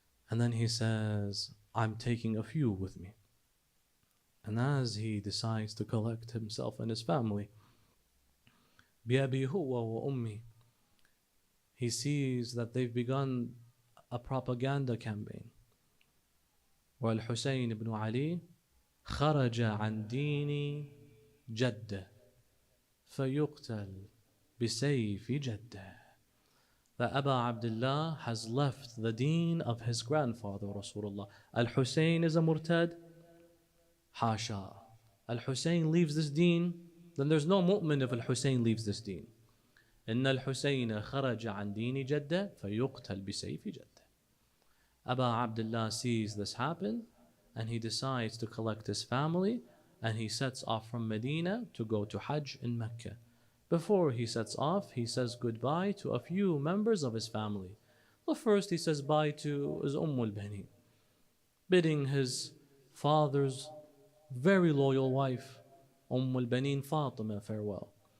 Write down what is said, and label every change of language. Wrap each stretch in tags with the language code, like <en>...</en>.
<en>And then he says, "I'm taking a few with me." And as he decides to collect himself and his family,</en> <ar>بِأَبِي هُوَ وَأُمِّي,</ar> <en>he sees that they've begun a propaganda campaign.</en> <ar>وَالْحُسَيْنِ ibn Ali خَرَجَ عَنْ دِينِ جَدَّ فَيُقْتَلْ بِسَيْفِ جَدَّ.</ar> <en>That Aba Abdullah has left the deen of his grandfather Rasulullah. Al-Hussein is a murtad? Hasha. Al-Hussein leaves this deen, then there's no mu'min if Al-Hussein leaves this deen.</en> <ar>إن الحسين خرج عن دين جدة فيقتل بسيف جدة.</ar> <en>Aba Abdullah sees this happen and he decides to collect his family and he sets off from Medina to go to Hajj in Mecca. Before he sets off, he says goodbye to a few members of his family. The first he says bye to is al-Bani, bidding his father's very loyal wife, al-Banin Fatima, farewell.</en>